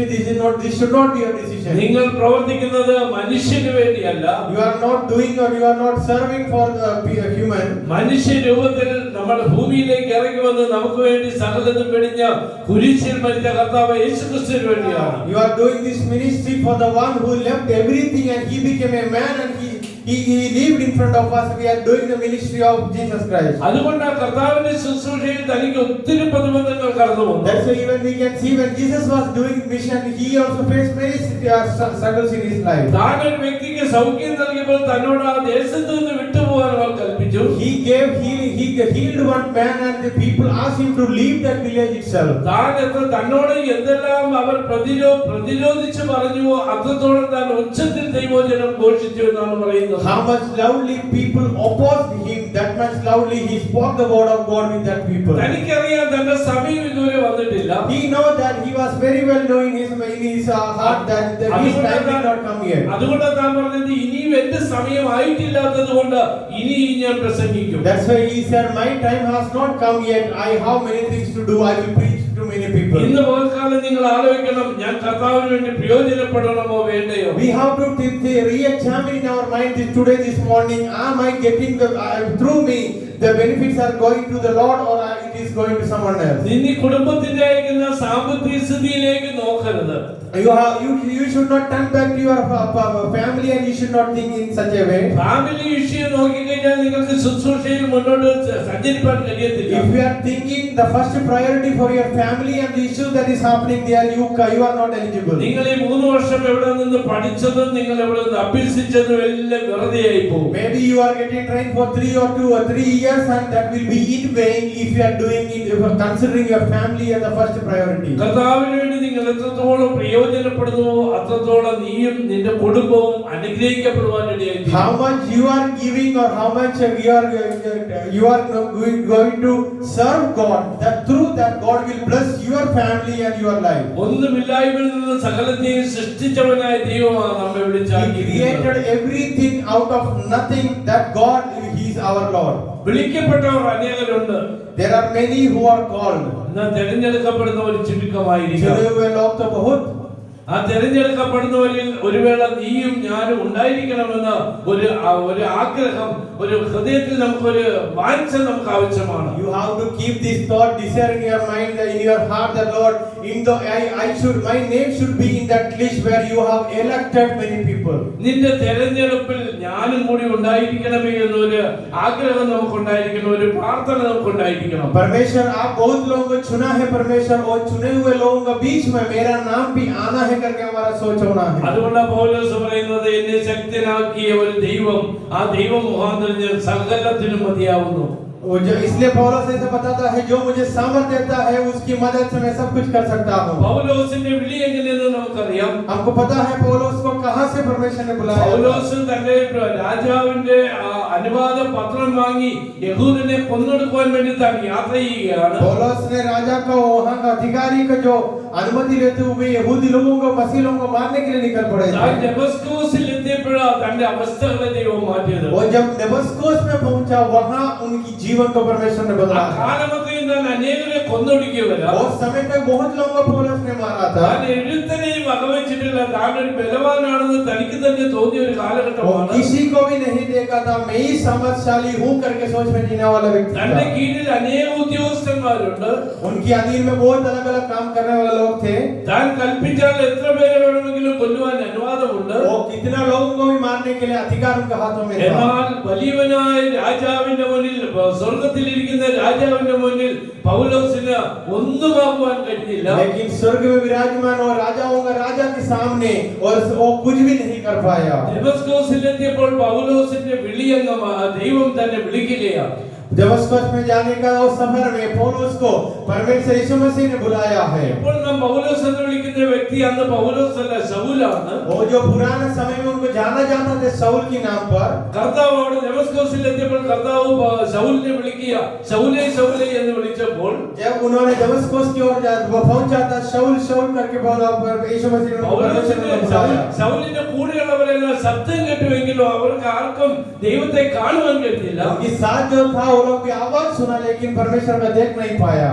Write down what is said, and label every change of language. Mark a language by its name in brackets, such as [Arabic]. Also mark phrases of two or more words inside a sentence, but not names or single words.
[English] This should not be your decision. [Malayalam] നിങ്ങൾ പ്രവർത്തിക്കുന്നത് മനുഷ്യന് വേണ്ടിയല്ല. [English] You are not doing or you are not serving for the human. [Malayalam] മനുഷ്യ രൂപത്തിൽ നമ്മുടെ ഭൂമിയിലേക്ക് ഇറങ്ങി വന്ന് നമുക്ക് വേണ്ടി സകലതും വെടിഞ്ഞ കുരിശിൽ മരിച്ച കർത്താവ് യേശുക്രിസ്തുവിന് വേണ്ടിയാണ്. [English] You are doing this ministry for the one who left everything and he became a man and he lived in front of us. We are doing the ministry of Jesus Christ. [Malayalam] അതുകൊണ്ടാണ് കർത്താവിന്റെ ശുശ്രൂഷയിൽ തനിക്ക് ഒത്തിരി പ്രതിബന്ധങ്ങൾ കടന്നു വന്നു. [English] That's why even we can see when Jesus was doing mission, he also faced many struggles in his life. [Malayalam] താൻ ഒരു വ്യക്തിക്ക് സൗഖ്യം നൽകിയപ്പോൾ തന്നോട് ആ ദേശത്ത് നിന്ന് വിട്ടുപോകാൻ വിട്ടുപോകാൻ അവർ കൽപ്പിച്ചു. [English] He healed one man and the people asked him to leave that village itself. [Malayalam] തന്നോട് എന്തെല്ലാം അവർ പ്രതിരോധിച്ച് പറഞ്ഞുവോ അത്രത്തോളം താൻ ഉച്ചത്തിൽ ദൈവവചനം ഘോഷിച്ചു എന്നാണ് പറയുന്നത്. [English] How much loudly people opposed him, that much loudly he spoke the word of God with that people. [Malayalam] തനിക്കറിയാം തന്റെ സമയം ഇതുവരെ വന്നിട്ടില്ല. [English] He know that he was very well knowing in his heart that his time did not come yet. [Malayalam] അതുകൊണ്ട് താൻ പറഞ്ഞത് ഇനിയും എന്റെ സമയം ആയിട്ടില്ലാത്തത് കൊണ്ട് ഇനി ഞാൻ പ്രസംഗിക്കും. [English] That's why he said, my time has not come yet. I have many things to do. I will preach to many people. [Malayalam] ഇന്ന് പകൽക്കാലം നിങ്ങൾ ആലോചിക്കണം, ഞാൻ കർത്താവിന് വേണ്ടി പ്രയോജനപ്പെടണമോ വേണ്ടയോ? [English] We have to re-examine in our mind today, this morning. Am I getting through me the benefits are going to the Lord or it is going to someone else? [Malayalam] നിന്റെ കുടുംബത്തിന്റെ അയക്കുന്ന സാമ്പത്തിക സ്ഥിതിയിലേക്ക് നോക്കരുത്. [English] You should not turn back to your family and you should not think in such a way. family issue [Malayalam] നോക്കിക്കഴിഞ്ഞാൽ നിങ്ങൾക്ക് ശുശ്രൂഷയിൽ മുന്നോട്ട് സഞ്ചരിക്കാൻ കഴിയത്തില്ല. [English] If you are thinking the first priority for your family and the issue that is happening there, you are not eligible. [Malayalam] നിങ്ങൾ ഈ 3 വർഷം എവിടെ നിന്ന് പഠിച്ചതും നിങ്ങൾ എവിടെ നിന്ന് അഭ്യസിച്ചതും എല്ലാം വെറുതെയായി പോകും. [English] Maybe you are getting trained for 2 or 3 years and that will be in vain if you are doing it, if you are considering your family as the first priority. [Malayalam] കർത്താവിന് വേണ്ടി നിങ്ങൾ എത്രത്തോളം പ്രയോജനപ്പെടുന്നുവോ അത്രത്തോളം നീയും നിന്റെ കുടുംബവും അനുഗ്രഹിക്കപ്പെടുവാൻ ഇടയായി. [English] How much you are giving or how much you are going to serve God, that through that God will bless your family and your life. [Malayalam] ഒന്നുമില്ലായ്മയിൽ നിന്ന് സകലത്തെയും സൃഷ്ടിച്ചവനായ ദൈവമാണ് നമ്മെ [English] He [Malayalam] വിളിച്ചാക്കിയിരിക്കുന്നത്. [English] created everything out of nothing. That God, He is our Lord. [Malayalam] വിളിക്കപ്പെട്ടവർ അനേകരുണ്ട്. [English] There are many who are called. [Malayalam] എന്നാൽ തിരഞ്ഞെടുക്കപ്പെടുന്നവർ ചുരുക്കമായിരിക്കും. ആ തിരഞ്ഞെടുക്കപ്പെടുന്നവരിൽ ഒരു വേള നീയും ഞാനും ഉണ്ടായിരിക്കണമെന്ന് ഒരു ആഗ്രഹം, ഒരു ഹൃദയത്തിൽ നമുക്കൊരു വാഞ്ച നമുക്ക് ആവശ്യമാണ്. [English] You have to keep this thought, desire in your mind, in your heart, that Lord, my name should be in that list where you have elected many people. [Malayalam] നിന്റെ തെരഞ്ഞെടുപ്പിൽ ഞാനും കൂടി ഉണ്ടായിരിക്കണമേ എന്നൊരു ആഗ്രഹം നമുക്കുണ്ടായിരിക്കണം, ഒരു പ്രാർത്ഥന നമുക്കുണ്ടായിരിക്കണം. [Hindi] परमेश्वर आप बहुत लोगों को चुना है परमेश्वर, और चुने हुए लोगों के बीच में मेरा नाम भी आना है करके हमारा सोच होना है. [Malayalam] അതുകൊണ്ട് പൗലോസ് പറയുന്നത് എന്നെ ശക്തനാക്കിയ ഒരു ദൈവം, ആ ദൈവം മുഖാന്തരം ഞാൻ സകലത്തിനും മതിയാവുന്നു. [Hindi] इसलिए पौलुस ऐसे बताता है, जो मुझे सामर्थ्य देता है उसकी मदद से मैं सब कुछ कर सकता हूँ. [Malayalam] പൗലോസിന്റെ വിളി എങ്ങനെയെന്ന് നമുക്കറിയാം. [Hindi] हमको पता है पौलुस को कहां से परमेश्वर ने बुलाया. [Malayalam] പൗലോസ് തന്റെ രാജാവിന്റെ അനുവാദ പത്രം വാങ്ങി യഹൂദനെ കൊന്നൊടുക്കുവാൻ വേണ്ടി താൻ യാത്ര ചെയ്യുകയാണ്. [Hindi] पौलुस ने राजा का वहां का अधिकारी का जो अनुमति लेते हुए यहूदी लोगों को, मसीह लोगों को मारने के लिए निकल पड़े. [Malayalam] താൻ ഡെമസ്കസിൽ എത്തിയപ്പോഴാണ് തന്റെ അവസ്ഥകളെ ദൈവം മാറ്റിയത്. [Hindi] वो जब दमस्कस में पहुंचा, वहां उनकी जीवन को परमेश्वर ने बदला. [Malayalam] കാലമത്രയും താൻ അനേകരെ കൊന്നൊടുക്കിയവരാ. [Hindi] उस समय तक बहुत लोगों को पौलुस ने मारा था. [Malayalam] താൻ എഴുത്തനെയും വകവെച്ചിട്ടില്ല. താൻ ഒരു ബലവാനാണെന്ന് തനിക്ക് തന്നെ തോന്നിയ ഒരു കാലഘട്ടമാണ്. [Hindi] किसी को भी नहीं देखा था मैं ही समझशाली हूं करके सोच में जीने वाला व्यक्ति [Malayalam] തന്റെ [Hindi] था. [Malayalam] കീഴിൽ അനേക ഉദ്യോഗസ്ഥന്മാരുണ്ട്. [Hindi] उनके अधीन में बहुत अलग अलग काम करने वाले लोग थे. [Malayalam] താൻ കൽപ്പിച്ചാൽ എത്ര പേരെ വേണമെങ്കിലും കൊല്ലുവാൻ അനുവാദമുണ്ട്. [Hindi] वो कितना लोगों को भी मारने के लिए अधिकार उनके हाथों में था. [Malayalam] എന്നാൽ വലിയവനായ രാജാവിന്റെ മുന്നിൽ, സ്വർഗ്ഗത്തിലിരിക്കുന്ന രാജാവിന്റെ മുന്നിൽ പൗലോസിന് ഒന്നുമാകുവാൻ കഴിഞ്ഞില്ല. [Hindi] लेकिन स्वर्ग में विराजमान और राजाओं का राजा के सामने और वो कुछ भी नहीं कर पाया. [Malayalam] ദമസ്കസിലെത്തിയപ്പോൾ പൗലോസിന്റെ വിളിയംഗം ദൈവം തന്നെ വിളിക്കുകയാണ്. [Hindi] दमस्कस में जाने का उस सफर में पौलुस को परमेश्वर यीशु मसीह ने बुलाया है. [Malayalam] ഇപ്പോൾ നാം പൗലോസ് എന്ന് വിളിക്കുന്ന വ്യക്തി അന്ന് പൗലോസ് അല്ല, ശൗലാണ്. [Hindi] वो जो पुराने समय में उनको जाना जाता था शाऊल के नाम पर. [Malayalam] കർത്താവ് അവിടെ ദമസ്കസിലെത്തിയപ്പോൾ കർത്താവ് ശൗലിനെ വിളിക്കുക, ശൗലേ ശൗലേ എന്ന് വിളിച്ചപ്പോൾ [Hindi] जब उन्होंने दमस्कस की ओर पहुंचा था, शाऊल शाऊल करके बोला, यीशु मसीह ने बुलाया. [Malayalam] ശൗലിന്റെ കൂടെയുള്ളവരെല്ലാം ശബ്ദം കേട്ടുവെങ്കിലും അവർക്ക് ആർക്കും ദൈവത്തെ കാണുവാൻ കഴിഞ്ഞില്ല. [Hindi] उनके साथ जो था वो लोग भी आवाज सुना, लेकिन परमेश्वर को देख नहीं पाया.